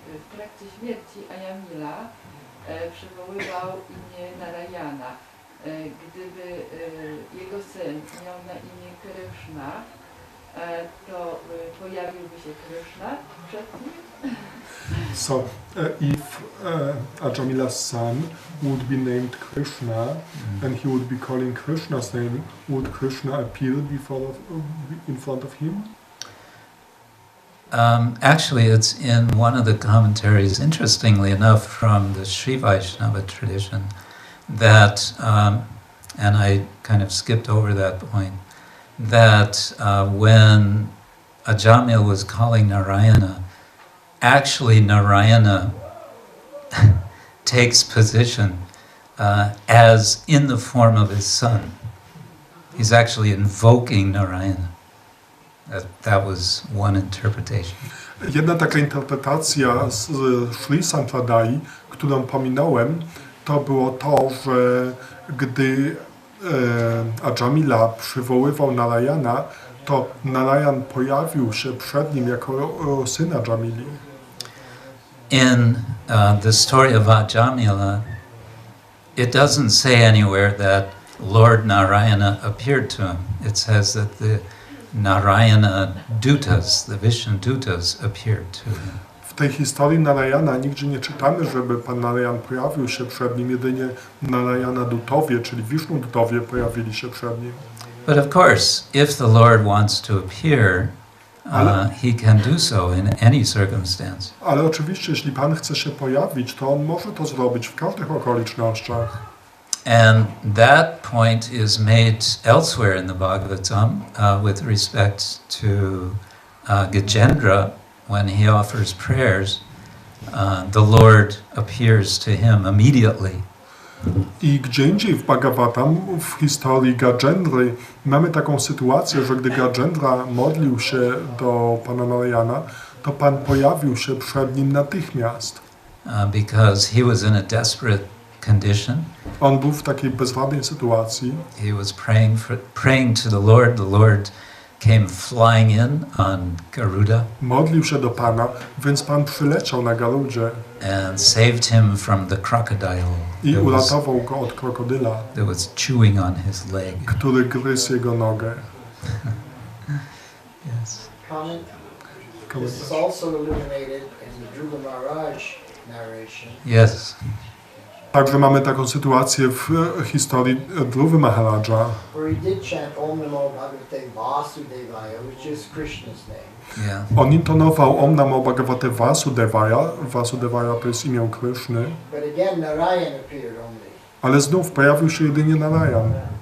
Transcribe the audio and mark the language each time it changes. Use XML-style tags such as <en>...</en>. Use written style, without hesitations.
<pl>W trakcie śmierci Ayamila przywoływał imię Narayana. Gdyby jego syn miał na imię Krishna, to pojawiłby się Krishna przed nim?</pl> <en>So, if Ajamila's son would be named Krishna and he would be calling Krishna's name, would Krishna appear in front of him? Actually, it's in one of the commentaries, interestingly enough, from the Sri Vaishnava tradition, that, and I kind of skipped over that point, that when Ajamil was calling Narayana, actually Narayana takes position as in the form of his son. He's actually invoking Narayana. That was one interpretation.</en> <pl>Jedna taka interpretacja z Sri Sampradai, którą pominąłem, to było to, że gdy Ajamila przywoływał Narayana, to Narayan pojawił się przed nim jako syn Ajamili.</pl> <en>In the story of Ajamila, it doesn't say anywhere that Lord Narayana appeared to him. It says that the Narayana Dutas, the Vishnu Dutas, appeared to him.</en> <pl>W tej historii Narayana nigdzie nie czytamy, żeby Pan Narayan pojawił się przed nim, jedynie Narayana Dutowie, czyli Vishnu Dutowie pojawili się przed nim.</pl> <en>But of course, if the Lord wants to appear, he can do so in any circumstance.</en> <pl>Ale oczywiście, jeśli Pan chce się pojawić, to on może to zrobić w każdych okolicznościach.</pl> <en>And that point is made elsewhere in the Bhagavatam with respect to Gajendra. When he offers prayers, the Lord appears to him immediately.</en> <pl>I gdzie indziej w Bhagavatam, w historii Gajendry, mamy taką sytuację, że gdy Gajendra modlił się do Pana Narayana, to Pan pojawił się przed nim natychmiast.</pl> <en>Because he was in a desperate condition.</en> <pl>On był w takiej bezradnej sytuacji.</pl> <en>He was praying to the Lord. The Lord came flying in on Garuda</en> <pl>Modlił się do Pana, więc Pan przyleciał na Garudzie</pl> <en>and saved him from the crocodile</en> <pl>i uratował go od krokodyla,</pl> <en>that was chewing on his leg.</en> <pl>który gryzł jego nogę.</pl> <en>Yes. Comment. This is also illuminated in the Dhruva Maharaj narration. Yes.</en> <pl>Także mamy taką sytuację w historii Dhruva Maharaja,</pl> <en>Where he did chant Om Namo Bhagavate Vasudevaya, which is Krishna's name. Yeah.</en> <pl>on intonował Om Namo Bhagavate Vasudevaya. Vasudevaya to jest imię Kryszny,</pl> <en>But again, Narayan appeared only.</en> <pl>ale znów pojawił się jedynie Narayan.</pl>